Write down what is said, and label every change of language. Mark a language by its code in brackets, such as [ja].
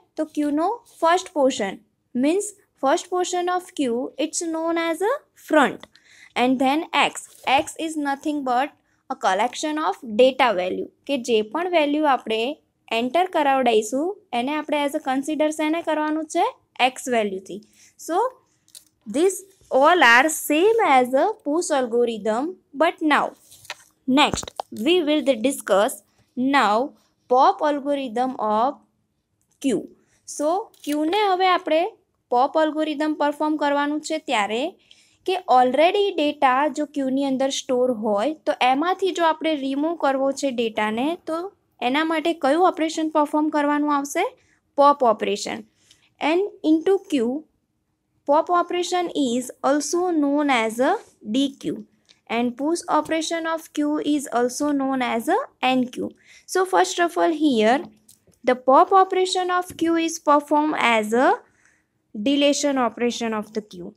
[en] તો ક્યુનો first portion means first portion of queue it's known as a front. And then X. X is nothing but a collection of data [gu] value કે જે પણ value આપણે enter કરાવડાવીશું એને આપણે as a consider શેને કરવાનું છે? X વેલ્યુથી. [en] So this all are same as a push algorithm, but now next we will discuss now pop algorithm of queue. [gu] So queue ને હવે આપણે pop algorithm પરફોર્મ કરવાનું છે ત્યારે કે ઓલરેડી ડેટા જો ક્યુની અંદર સ્ટોર હોય તો એમાંથી જો આપણે રિમૂવ કરવો છે ડેટાને તો એના માટે કયું ઓપરેશન પરફોર્મ કરવાનું આવશે? [en] Pop operation. And into queue pop operation is also known as a DQ and push operation of Q is also known as a NQ. So first of all here the pop operation of Q is performed as a deletion operation of the Q.